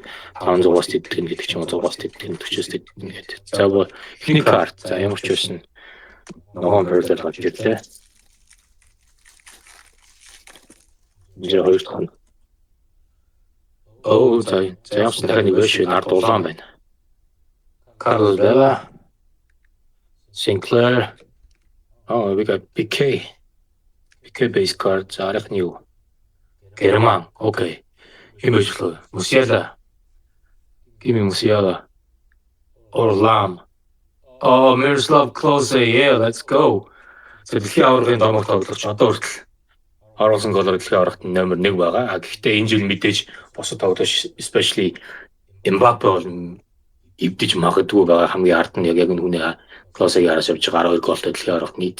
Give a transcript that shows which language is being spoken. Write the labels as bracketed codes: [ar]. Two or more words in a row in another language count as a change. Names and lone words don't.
[mn] 500-аас тэтгэн гэдэг чинь 100-аас тэтгэн 40-аас тэтгэн гэдэг. За эхний карт. За ямар ч байсан ногоон параллел гарч ирлээ. За хоёр дахь. За ямарч дахиад нэг биш ард улаан байна. Carlos Vela, Sinclair. [en] We got PK base card. [mn] Зарах нь юу? Герман. Окей. Хэмжлээ. Musiala. [en] Give me Musiala. Orlam. Miroslav Klose. Yeah, let's go. [mn] Дэлхийн аваргын домог тоглогч одоо хүртэл оруулсан голоор дэлхийн аваргад номер 1 байгаа. Гэхдээ энэ жил мэдээж босод тоглогч especially Mbappe бол эвдэж магадгүй байгаа хамгийн ард нь яг энэ хүний Клоосыг яраас явж байгаа 12 голтой дэлхийн аварга нийт.